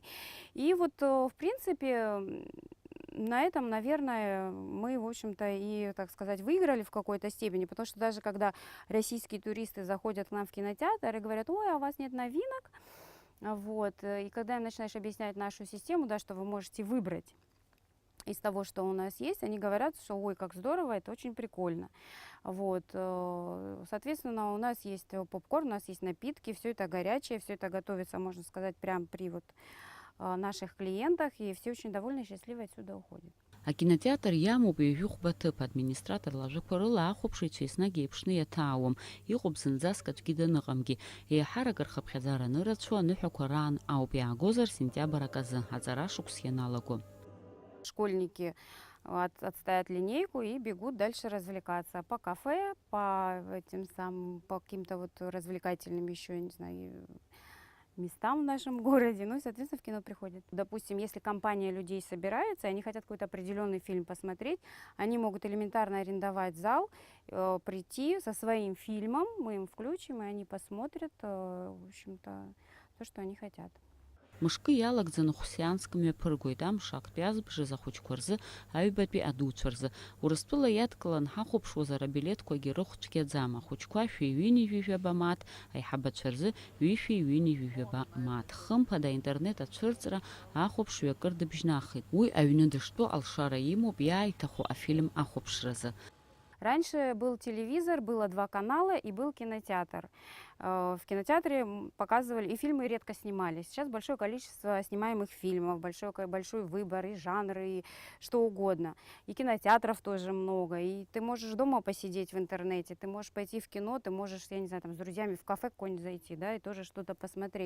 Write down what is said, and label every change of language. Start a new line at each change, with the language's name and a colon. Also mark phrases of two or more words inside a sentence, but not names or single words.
Russian: И вот, в принципе, на этом, наверное, мы, в общем-то, и, так сказать, выиграли в какой-то степени, потому что даже когда российские туристы заходят к нам в кинотеатр и говорят: ой, а у вас нет новинок, вот, и когда им начинаешь объяснять нашу систему, да, что вы можете выбрать из того, что у нас есть, они говорят, что ой, как здорово, это очень прикольно. Вот. Соответственно, у нас есть попкорн, у нас есть напитки, все это горячее, все это готовится, можно сказать, прямо при вот наших клиентах, и все очень довольны и счастливы отсюда уходят.
Abkhazian: Акинотеатр иамоуп ҩажәихәба ҭыԥ, администраторла ажәақәа рыла ахәаԥшыҩцәа еснагь еиԥшны иаҭаауам, иҟоуп зынӡаск аӡәгьы даныҟамгьи. Еиҳарак рхыԥхьаӡара анырацәоу аныҳәақәа раан ауп, иаагозар сентиабрак азы, аҵара шықәс ианалаго.
Russian: Школьники отстоят линейку и бегут дальше развлекаться по кафе, по каким-то вот развлекательным еще, я не знаю, местам в нашем городе, ну и, соответственно, в кино приходят. Допустим, если компания людей собирается, и они хотят какой-то определенный фильм посмотреть, они могут элементарно арендовать зал, прийти со своим фильмом, мы им включим, и они посмотрят, в общем-то, то, что они хотят.
Abkhazian: Мышкы иалагӡаны хәсианск мҩаԥыргоит, амш актәи азбжаз ахәыҷқәа рзы, аҩбатәи адуцәа рзы. Урыстәыла иадкылан ҳахәаԥшуазар абилеҭқәагьы рыхәцәгьаӡам, ахәыҷқәа шәи-ҩынҩажәижәаба мааҭ, аиҳабацәа рзы ҩи-шәи-ҩынҩажәижәаба мааҭ. Хымԥада аинтернет ацәырҵра ахәаԥшҩы акыр дыбжьнахит. Уи аҩны дыштәоу алшара имоуп иааиҭаху афильм ахәаԥшразы.
Russian: Раньше был телевизор, было 2 канала и был кинотеатр. В кинотеатре показывали, и фильмы редко снимались. Сейчас большое количество снимаемых фильмов, большой выбор, и жанры, и что угодно. И кинотеатров тоже много. И ты можешь дома посидеть в интернете, ты можешь пойти в кино, ты можешь, я не знаю, там, с друзьями в кафе какое-нибудь зайти, да, и тоже что-то посмотреть.